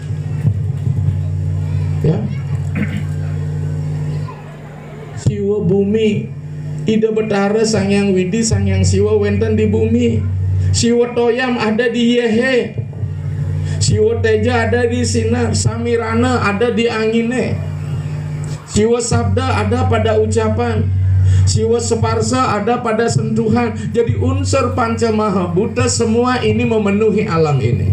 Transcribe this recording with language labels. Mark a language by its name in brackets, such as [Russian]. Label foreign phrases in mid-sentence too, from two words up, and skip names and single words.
[Indonesian] Ya. [Balinese] Siwa bumi, ida betara sang yang widi, sang yang siwa wenten di bumi. [Indonesian] Siwa toyam ada di yehe, siwa teja ada di sinar, samirana ada di angine, siwa sabda ada pada ucapan, siwa separsa ada pada sentuhan. Jadi unsur panca maha buta semua ini memenuhi alam ini.